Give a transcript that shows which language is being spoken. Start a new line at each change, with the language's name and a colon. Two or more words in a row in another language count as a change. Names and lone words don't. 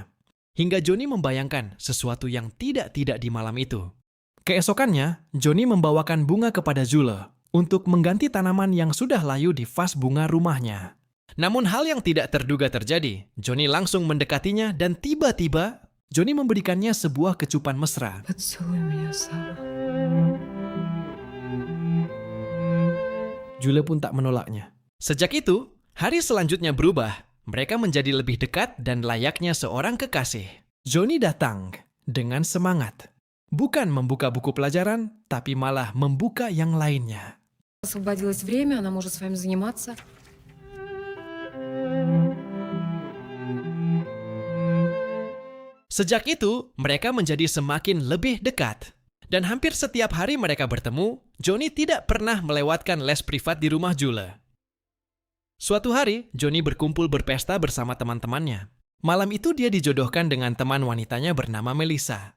Indonesian: Hingga Johnny membayangkan sesuatu yang tidak-tidak di malam itu. Keesokannya, Johnny membawakan bunga kepada Jule untuk mengganti tanaman yang sudah layu di vas bunga rumahnya. Namun hal yang tidak terduga terjadi. Johnny langsung mendekatinya dan tiba-tiba Johnny memberikannya sebuah kecupan mesra.
Russian: Поцелуй меня, Сава.
Indonesian: Jule pun tak menolaknya. Sejak itu, hari selanjutnya berubah. Mereka menjadi lebih dekat dan layaknya seorang kekasih. Johnny datang dengan semangat. Bukan membuka buku pelajaran, tapi malah membuka yang lainnya.
Russian: Освободилось время, она может с вами заниматься.
Indonesian: Sejak itu, mereka menjadi semakin lebih dekat. Dan hampir setiap hari mereka bertemu, Johnny tidak pernah melewatkan les privat di rumah Jule. Suatu hari, Johnny berkumpul berpesta bersama teman-temannya. Malam itu dia dijodohkan dengan teman wanitanya bernama Melissa.